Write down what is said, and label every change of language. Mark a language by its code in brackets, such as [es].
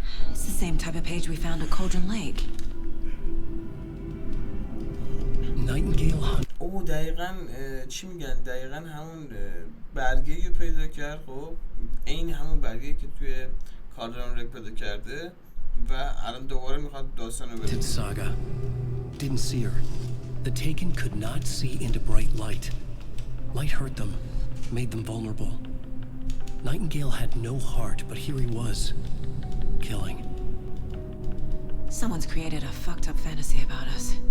[en] It's the same type of page we found at Cauldron Lake. Nightingale. [fa] او دقیقاً چی میگن؟ دقیقاً همون برگه‌ای رو پیدا کرد. خب این همون برگه‌ای که توی کالدرون لک پیدا کرده و الان دوباره میخواد داستان رو بگه. [en] Saga didn't see her. The Taken could not see into bright light. Light hurt them, made them vulnerable. Nightingale had no heart, but here he was, killing. Someone's created a fucked up fantasy about us.